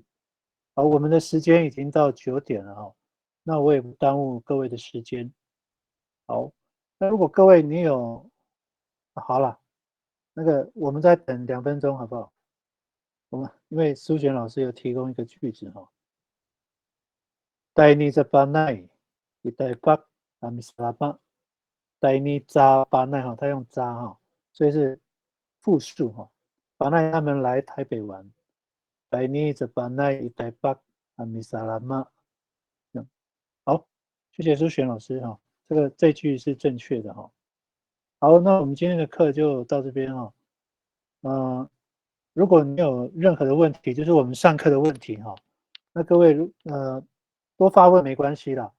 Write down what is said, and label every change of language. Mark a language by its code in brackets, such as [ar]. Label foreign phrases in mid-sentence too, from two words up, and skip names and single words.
[zh] 好，我们的时间已经到9点了哈，那我也不耽误各位的时间。好，那如果各位你有，好了，那个我们再等2分钟好不好？因为苏璇老师有提供一个句子哈。 [ami] Taini zapanai， itai pak amislama。 Taini zapanai [zh] 哈，他用扎哈，所以是复数哈。panai 他们来台北玩。 [ami] Taini zapanai itai pak amislama。 [zh] 好，谢谢苏璇老师哈，这句是正确的哈。好，那我们今天的课就到这边哈。如果你有任何的问题，就是我们上课的问题哈，那各位多发问没关系啦。